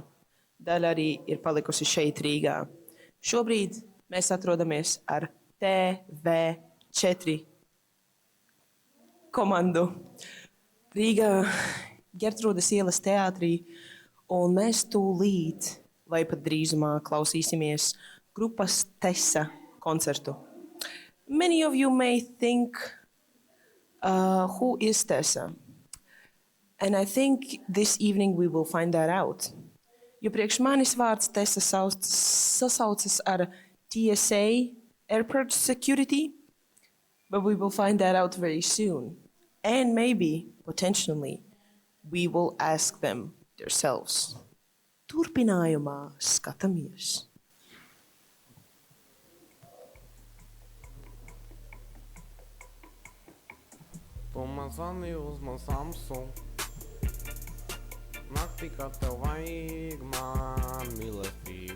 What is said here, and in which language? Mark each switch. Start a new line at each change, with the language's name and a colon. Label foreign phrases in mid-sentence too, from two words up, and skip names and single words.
Latvian: Daļa arī ir palikusi šeit Rīgā. Šobrīd mēs atrodamies ar TV4 komandu Rīgā Ģertrūdes ielas teātrī, un mēs tūlīt vai pat drīzumā klausīsimies grupas Tessa koncertu.
English: Many of you may think, who is Tessa? And I think this evening we will find that out.
Latvian: Jo priekš manis vārds Tessa sasaucas ar TSA,
English: Airport Security, but we will find that out very soon. And maybe, potentially, we will ask them themselves.
Latvian: Turpinājumā skatāmies. Tu man zvani uz man Samsung. Naktī, kad tev vajag man mīlestību.